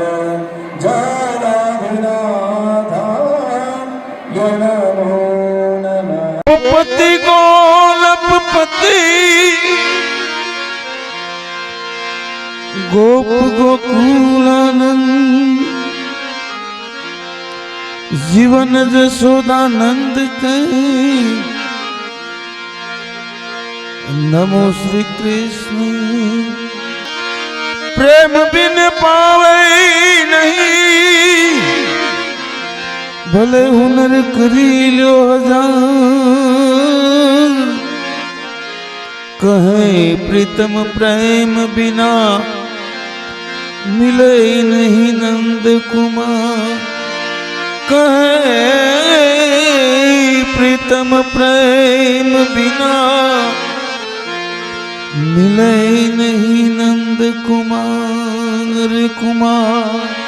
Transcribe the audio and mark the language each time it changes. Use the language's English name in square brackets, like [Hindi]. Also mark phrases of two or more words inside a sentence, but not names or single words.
[Hindi] पति गोलप पति गोप गोकुलानंद जीवन जसोदानंद के नमो श्री कृष्ण प्रेम बिन पावे नहीं [Gujarati] ભલે હુનર કરી લ્યો હજાર કહે પ્રીતમ પ્રેમ બિના મિલે નહીં નંદ કુમાર કહે પ્રીતમ પ્રેમ બિના મિલે નહીં નંદ કુમાર કુમાર